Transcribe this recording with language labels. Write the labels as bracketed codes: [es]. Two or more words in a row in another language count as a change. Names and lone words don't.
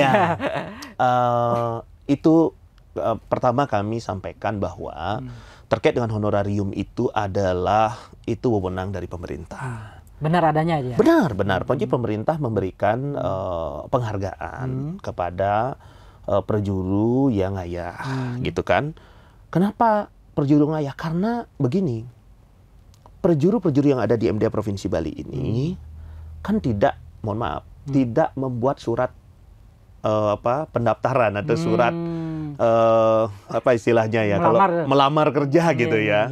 [id] Ya, itu pertama kami sampaikan bahwa terkait dengan honorarium itu adalah itu wewenang dari pemerintah. Benar adanya aja. Benar. Jadi pemerintah memberikan penghargaan kepada perjuru yang ngayah, gitu kan. Kenapa perjuru ngayah? Karena begini, perjuru-perjuru yang ada di MDA Provinsi Bali ini kan tidak, mohon maaf, tidak membuat surat pendaftaran atau surat apa istilahnya ya, melamar kerja gitu ya.